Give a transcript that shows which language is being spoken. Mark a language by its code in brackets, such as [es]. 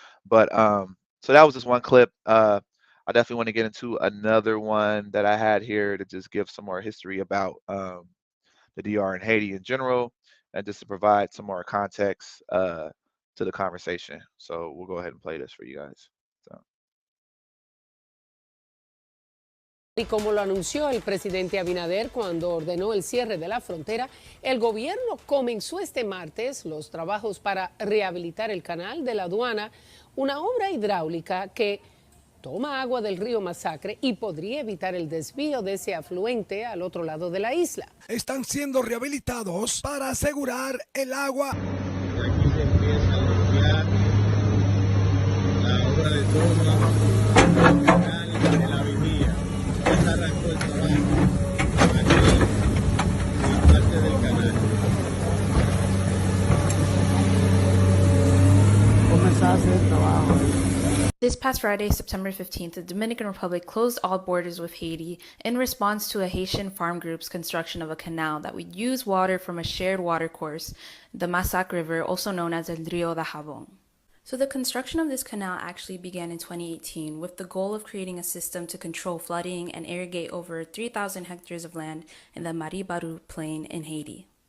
[en] But so that was just one clip. I definitely want to get into another one that I had here to just give some more history about the DR and Haiti in general, and just to provide some more context to the conversation. So we'll go ahead and play this for you guys. So. [es] Y como lo anunció el presidente Abinader cuando ordenó el cierre de la frontera, el gobierno comenzó este martes los trabajos para rehabilitar el canal de la aduana, una obra hidráulica que toma agua del río Masacre y podría evitar el desvío de ese afluente al otro lado de la isla. Están siendo rehabilitados para asegurar el agua. Aquí se empieza a limpiar la obra de toma del canal de la vivía. Ya se arrancó el trabajo aquí en parte del canal. Comenzar a hacer el trabajo. [en] This past Friday, September 15th, the Dominican Republic closed all borders with Haiti in response to a Haitian farm group's construction of a canal that would use water from a shared watercourse, the Massac River, also known as El Rio de Jabón. So the construction of this canal actually began in 2018 with the goal of creating a system to control flooding and irrigate over 3,000 hectares of land in the Mari-Baru Plain in Haiti.